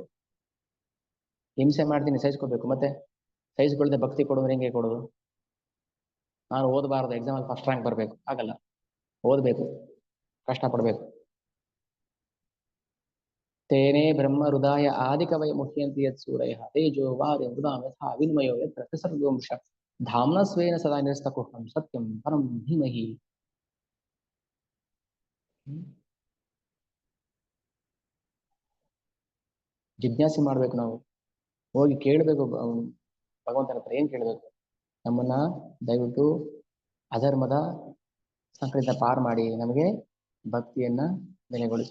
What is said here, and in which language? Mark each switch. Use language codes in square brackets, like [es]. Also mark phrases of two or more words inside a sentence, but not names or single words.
[kn] ಹಿಂಸೆ ಮಾಡ್ತೀನಿ, ಸಹಿಸ್ಕೋಬೇಕು. ಮತ್ತೆ ಸಹಿಸ್ಕೊಳ್ದೆ ಭಕ್ತಿ ಕೊಡೋದ್ರೆ ಹೆಂಗೆ ಕೊಡೋದು? ನಾನು ಓದಬಾರ್ದು, ಎಕ್ಸಾಮ್ ಅಲ್ಲಿ [en] first rank [kn] ಬರ್ಬೇಕು, ಆಗಲ್ಲ. ಓದ್ಬೇಕು, ಕಷ್ಟಪಡ್ಬೇಕು. [sa] ತೇನೇ ಬ್ರಹ್ಮ ಹೃದಯ ಆದಿಕವಯ ಮುಖ್ಯಂತಿ ಯತ್ ಸೂರಯ ತೇಜೋ ವಾರ್ಯ ಮೃದಾಂ ಯಥಾ ವಿನಿಮಯೋ ಯತ್ರ ತ್ರಿಸರ್ಗೋಂಶ ಧಾಮ್ನ ಸ್ವೇನ ಸದಾ ನಿರಸ್ತಕುಹಂ ಸತ್ಯಂ ಪರಂ ಧೀಮಹಿ. [kn] ಜಿಜ್ಞಾಸೆ ಮಾಡ್ಬೇಕು ನಾವು, ಹೋಗಿ ಕೇಳಬೇಕು ಭಗವಂತನ ಹತ್ರ. ಏನ್ ಕೇಳಬೇಕು? ನಮ್ಮನ್ನ ದಯವಿಟ್ಟು ಅಧರ್ಮದ ಸಂಕಟದಿಂದ ಪಾರು ಮಾಡಿ ನಮಗೆ ಭಕ್ತಿಯನ್ನ ನೆಲೆಗೊಳಿಸಿ.